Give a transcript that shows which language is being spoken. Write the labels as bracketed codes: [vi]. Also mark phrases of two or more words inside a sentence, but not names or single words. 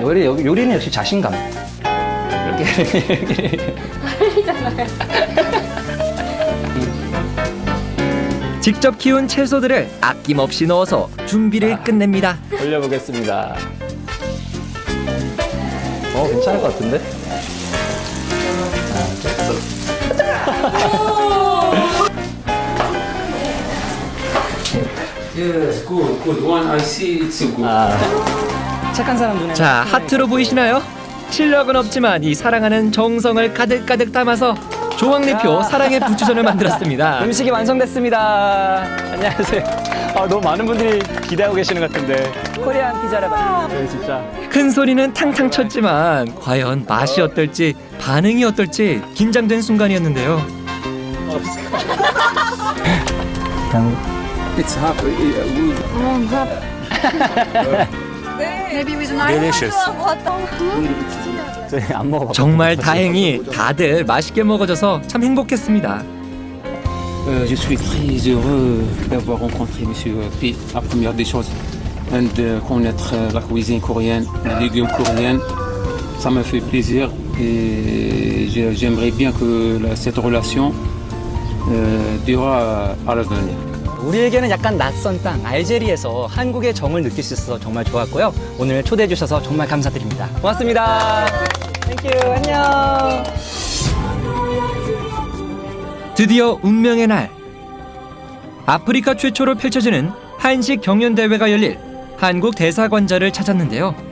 [ko] 요리는 역시 자신감. 이렇게. 달리잖아요. 직접 키운 채소들을 아낌없이 넣어서 준비를 끝냅니다. 올려보겠습니다. 괜찮을 것 같은데? [en] Yes, good, good. One I see it's good. [ko] 착한 사람 눈에. 자, 하트로 보이시나요? 실력은 없지만 이 사랑하는 정성을 가득가득 담아서 조항래표 사랑의 부추전을 만들었습니다. 음식이 완성됐습니다. 안녕하세요. 너무 많은 분들이 기대하고 계시는 것 같은데. 코리안 피자를 만들었어요, 진짜. 큰 소리는 탕탕 쳤지만 과연 맛이 어떨지 반응이 어떨지 긴장된 순간이었는데요. [en] It's hot. Maybe with an ice. Delicious. [ko] 저희 안 먹어봤어요. 정말 다행히 다들 맛있게 먹어져서 참 행복했습니다. [fr] Je suis très heureux d'avoir rencontré Monsieur P. La première des choses, et de connaître la cuisine coréenne, les légumes coréens. Ça me fait plaisir et j'aimerais bien que cette relation durera à l'avenir. [ko] 우리에게는 약간 낯선 땅 알제리에서 한국의 정을 느낄 수 있어서 정말 좋았고요. 오늘 초대해 주셔서 정말 감사드립니다. 고맙습니다. 땡큐. 안녕. 드디어 운명의 날. 아프리카 최초로 펼쳐지는 한식 경연대회가 열릴 한국 대사관자를 찾았는데요.